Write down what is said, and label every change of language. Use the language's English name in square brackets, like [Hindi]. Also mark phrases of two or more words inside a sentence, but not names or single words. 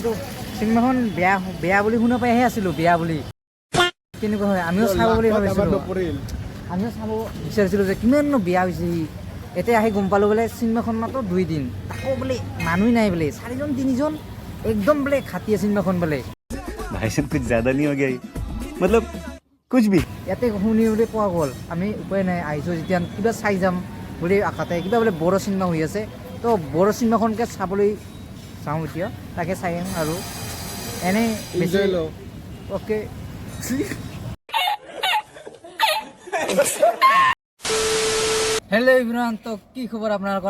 [Assamese] কিন্তু চিনেমাখন বেয়া বুলি শুনা পাইহে আছিলোঁ, বেয়া বুলি। কেনেকুৱা হয় আমিও চাব বুলি ভাবিছিলোঁ, আমিও চাব বিচাৰিছিলোঁ যে কিমাননো বেয়া হৈছে সি। এতিয়া আহি গম পালোঁ বোলে চিনেমাখন মাত্ৰ 2 দিন, তাকো বোলে মানুহ নাই বোলে, 4জন 3জন একদম বোলে খাটিয়ে চিনেমাখন বোলে। [Hindi] भाई साहब कुछ ज़्यादा नहीं हो गया ये? मतलब कुछ भी। [Assamese] ইয়াতে শুনি বুলি পোৱা গ'ল, আমি উপায় নাই আহিছোঁ যেতিয়া কিবা চাই যাম বুলি আশাতে। কিবা বোলে বড়ো চিনেমা হৈ আছে, তো বড়ো চিনেমাখনকে চাবলৈ চাওঁ এতিয়া, তাকে চাই আহিম আৰু এনেই বেছি অ'কে। [English] hello everyone, [Assamese] তো কি খবৰ আপোনালোকৰ?